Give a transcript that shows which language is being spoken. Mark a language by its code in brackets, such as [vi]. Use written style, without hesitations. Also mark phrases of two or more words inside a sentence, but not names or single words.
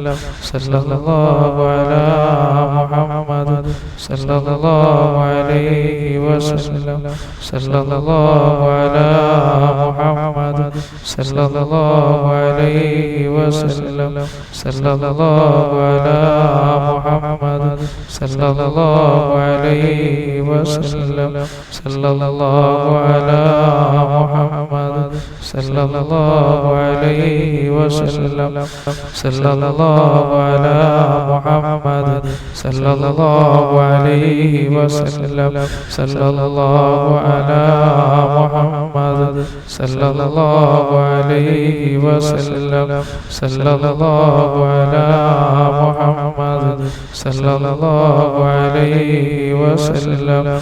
[ar] صلى الله على محمد صلى الله عليه وسلم. صلى الله على محمد صلى الله عليه وسلم. صلى الله على محمد صلى الله عليه وسلم صلى الله على محمد صلى الله عليه وسلم صلى الله على محمد صلى الله عليه وسلم صلى الله على محمد صلى الله عليه وسلم صلى الله على محمد صلى الله عليه وسلم